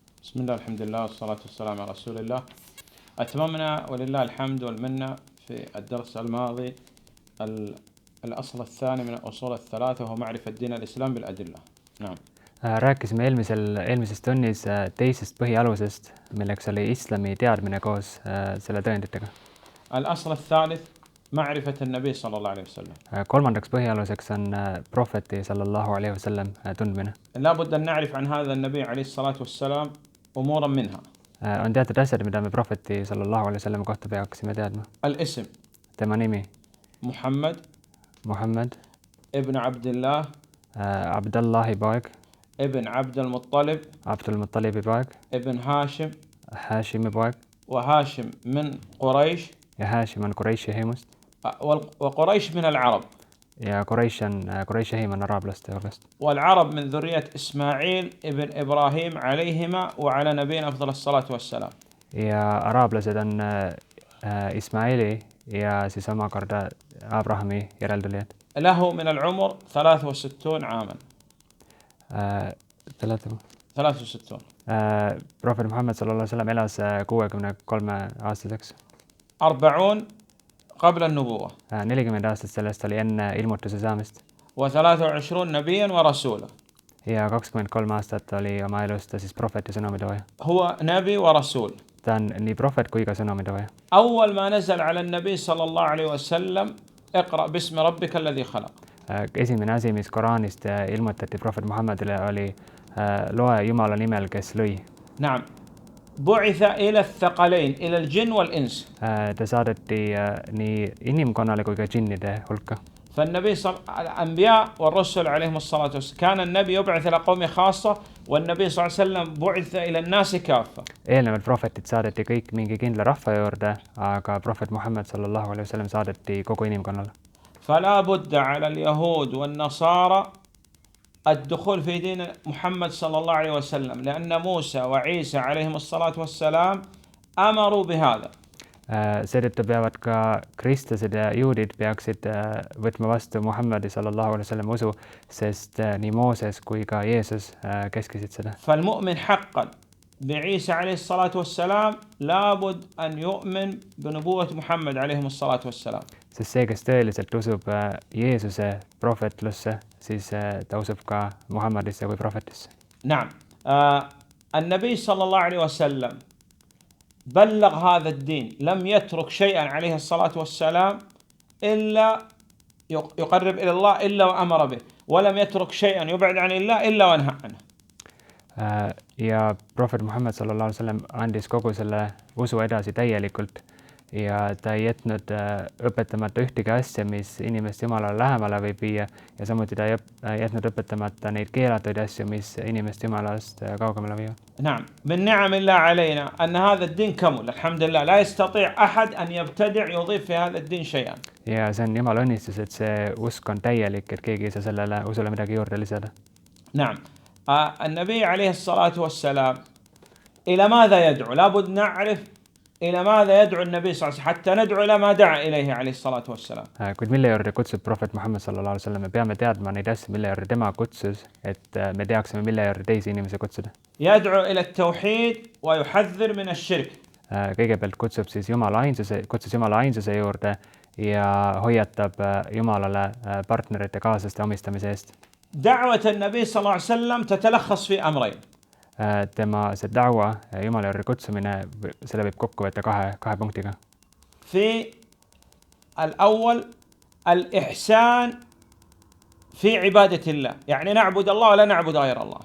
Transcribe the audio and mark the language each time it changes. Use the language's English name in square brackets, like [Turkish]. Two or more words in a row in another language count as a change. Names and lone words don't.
[Arabic] بسم الله الحمد لله والصلاة والسلام على رسول الله. أتممنا ولله الحمد والمنة في الدرس الماضي الأصل الثاني من الأصول الثلاثة وهو معرفة دين الإسلام بالأدلة. نعم. [Estonian] Rääkisime eelmises tunnis teisest põhialusest, milleks oli islami teadmine koos selle tõenditega. [Arabic] الأصل الثالث معرفة النبي صلى الله عليه وسلم. [Estonian] Kolmandaks põhialuseks on prohveti [Arabic] صلى الله عليه وسلم [Estonian] tundmine. [Arabic] لابد أن نعرف عن هذا النبي عليه الصلاة والسلام أمورا منها. [Estonian] On teatud asjad, mida me prohveti [Arabic] صلى الله عليه وسلم [Estonian] kohta peaksime teadma. [Arabic] الاسم [Estonian] Tema nimi [Arabic] محمد [Estonian] Muhammad, [Arabic] ابن عبد الله [Estonian] Abdallahi poeg, [Arabic] ابن عبد المطلب [Estonian] Abdul Muttalibi poeg, [Arabic] ابن هاشم [Estonian] Hashimi poeg [Arabic] وهاشم من قريش [Estonian] ja Hashim on Quraishi hõimust [Arabic] وقريش من العرب [Estonian] ja Quraishi hõim on araablaste hulgast. [Arabic] والعرب من ذرية إسماعيل ابن إبراهيم عليهما وعلى نبينا أفضل الصلاة والسلام. [Estonian] Ja araablased on Ismaili ja siis omakorda Abrahami järeltulijad. [Arabic] له من العمر 63 عاما. 63. [Estonian] Prohvet Muhammad [Arabic] صلى الله عليه وسلم [Estonian] elas 63 aastaseks. [Arabic] 40 قبل النبوة [Estonian] 40 aastat sellest oli enne ilmutuse saamist [Arabic] و23 نبيا ورسولا. [Estonian] ja 23 aastat oli oma elust ta siis prohvet ja sõnumitooja. [Arabic] هو نبي ورسول. [Estonian] Ta on nii prohvet kui ka sõnumitooja. [Arabic] أول ما نزل على النبي صلى الله عليه وسلم اقرأ باسم ربك الذي خلق. [Estonian] Esimene asi, mis Koraanist ilmutati prohvet Muhammadile, oli loe Jumala nimel, kes lõi. [Arabic] نعم. بعث إلى الثقلين إلى الجن والإنس. [Estonian] Ta saadeti nii inimkonnale kui ka džinnide hulka. [Arabic] فالنبي الأنبياء والرسل عليهم الصلاة والسلام كان النبي يبعث إلى قومه خاصة والنبي صلى الله عليه وسلم بعث إلى الناس كافة. [Estonian] Eelnevalt prohvetid saadeti kõik mingi kindla rahva juurde, aga prohvet Muhammad [Arabic] صلى الله عليه وسلم [Estonian] saadeti kogu inimkonnale. [Arabic] فلا بد على اليهود والنصارى الدخول في دين محمد صلى الله عليه وسلم لأن موسى وعيسى عليهم الصلاة والسلام أمروا بهذا. [Estonian] Seetõttu peavad ka kristlased ja juudid peaksid võtma vastu Muhammadi [Arabic] صلى الله عليه وسلم [Estonian] usu, sest nii Mooses kui ka Jeesus käskisid seda. [Arabic] فالمؤمن حقا بعيسى عليه الصلاة والسلام لابد أن يؤمن بنبوة محمد عليه الصلاة والسلام. [Estonian] Sest see, kes tõeliselt usub Jeesuse prohvetlusse, siis ta usub ka Muhammadisse kui prohvetisse. [Arabic] نعم. النبي صلى الله عليه وسلم بلغ هذا الدين لم يترك شيئا عليه الصلاة والسلام إلا يقرب إلى الله إلا وأمر به ولم يترك شيئا يبعد عن الله إلا ونهى عنه. [Estonian] Ja prohvet Muhammad [Arabic] صلى الله عليه وسلم [Estonian] andis kogu selle usu edasi täielikult ja ta ei jätnud õpetamata ühtegi asja, mis inimest Jumalale lähemale võib viia, ja samuti ta ei jätnud õpetamata neid keelatuid asju, mis inimest Jumalast kaugemale viivad. [Arabic] نعم. من نعم الله علينا أن هذا الدين كمل الحمد لله لا يستطيع أحد أن يبتدع يضيف في هذا الدين شيئا. [Estonian] Ja see on Jumala õnnistus, et see usk on täielik, et keegi ei saa sellele usule midagi juurde lisada. [Arabic] نعم. النبي عليه الصلاة والسلام إلى ماذا يدعو؟ لابد نعرف إلى ماذا يدعو النبي صلى الله عليه وسلم حتى ندعو إلى ما دعا إليه عليه الصلاة والسلام. [Estonian] Kuid mille juurde kutsub prohvet Muhammad [Arabic] صلى الله عليه وسلم? [Estonian] Me peame teadma neid asju, mille juurde tema kutsus, et me teaksime, mille juurde teisi inimesi kutsuda. [Arabic] يدعو إلى التوحيد ويحذر من الشرك. [Estonian] Kõigepealt kutsus Jumala ainsuse juurde ja hoiatab Jumalale partnerite kaaslaste omistamise eest. [Arabic] دعوة النبي صلى الله عليه وسلم تتلخص في أمرين. [Estonian] Tema see da'wa, Jumala juurde kutsumine, selle võib kokku võtta kahe punktiga. [Arabic] في الأول الإحسان في عبادة الله يعني نعبد الله ولا نعبد غير الله.